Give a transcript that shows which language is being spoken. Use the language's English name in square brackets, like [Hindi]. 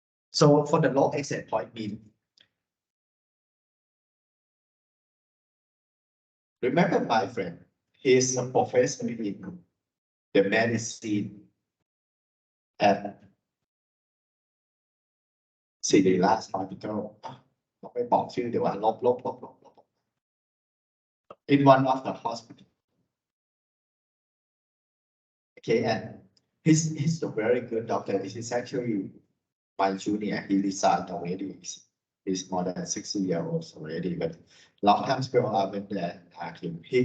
[English] So for the log access point mean, remember my friend, he's a professor in the medicine at City Last Hospital. [Thai] ไม่บอกชื่อเดี๋ยวว่าลบ [English] in one of the hospital. Okay, and he's a very good doctor. He's actually my junior. He resigned already. He's more than 60 years old already. But long time ago, I went there and asked him.